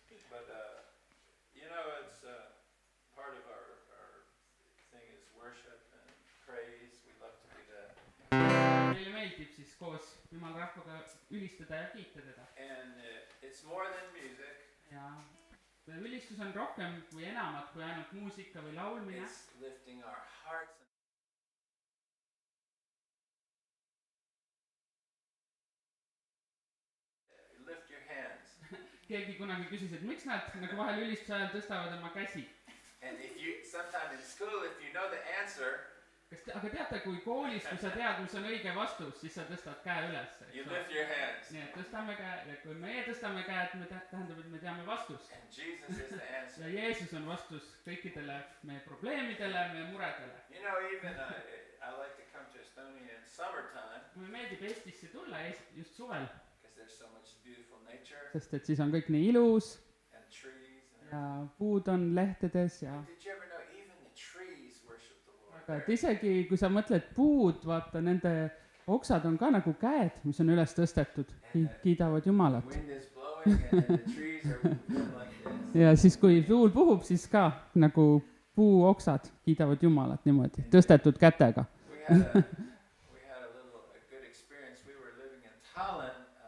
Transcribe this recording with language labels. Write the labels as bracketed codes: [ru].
[en] But you know, it's part of our thing is worship and praise. We love to do that. [et] Meile meeldib siis koos Jumala rahvaga ülistada ja kiita teda. [en] And it's more than music. [et] Ja ülistus on rohkem kui enamat kui ainult muusika või laulmine. [en] It's lifting our hearts. Lift your hands. [et] Keegi kunagi küsis, et miks nad nagu vahel ülistuse ajal tõstavad oma käsi. [en] And if you, sometime in school, if you know the answer, [et] Aga teate, kui koolis, kui sa tead, mis on õige vastus, siis sa tõstad käe üles. [en] you lift your hands. [et] Nii et tõstame käe ja kui meie tõstame käe, et me tähendab, et me teame vastust. [en] And Jesus is the answer. [et] Ja Jeesus on vastus kõikidele meie probleemidele, meie muredele. [en] You know, even I like to come to Estonia in summertime [et] Mulle meeldib Eestisse tulla just suvel, [en] because there's so much beautiful nature [et] sest et siis on kõik nii ilus [en] and trees. And [et] ja puud on lehtedes ja [en] did you ever know even the trees worship the Lord? [et] aga et isegi kui sa mõtled puud, vaata nende oksad on ka nagu käed, mis on üles tõstetud, kiidavad Jumalat. [en] Wind is blowing and the trees are going like this. [et] Ja siis kui tuul puhub, siis ka nagu puuoksad kiidavad Jumalat niimoodi, tõstetud kätega. [en] We had a good experience. We were living in Tallinn.